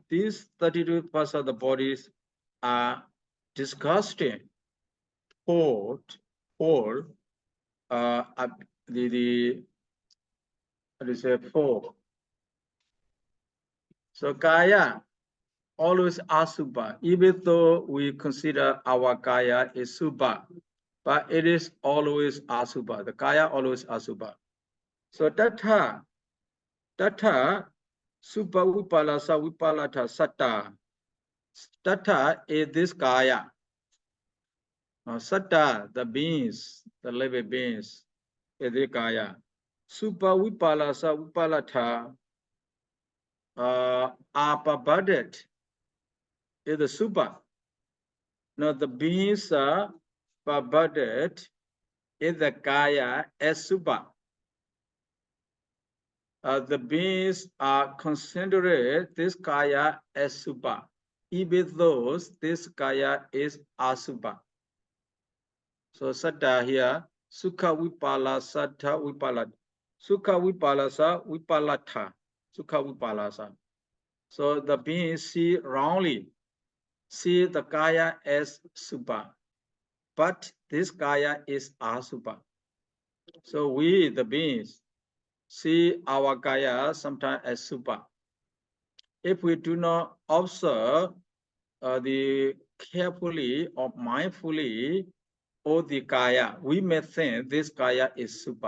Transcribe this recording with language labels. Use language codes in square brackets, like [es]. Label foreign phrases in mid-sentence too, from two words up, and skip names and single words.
[en] These 32 parts of the bodies are disgusting, whole, what is it, 4. So kaya always asubha, even though we consider our kaya is subha, but it is always asubha. The kaya always asubha. [pi] So tatha subha vipalasa vipalata satta. [en] Tatha is this kaya. Satta, the beings, the living beings, is the kaya. [pi] Subha vipalasa vipalata [en] are perverted. Is the subha. Now the beings are perverted in the kaya as subha. The beings are considered this kaya as subha, even though this kaya is asubha. So satta here, [pi] sukha vipala satta vipalata. Sukha vipalasa vipalata. Sukha vipalasa. [en] So the beings see wrongly, see the kaya as subha, but this kaya is asubha. So we, the beings, see our kaya sometimes as subha. If we do not observe the carefully or mindfully of the kaya, we may think this kaya is subha.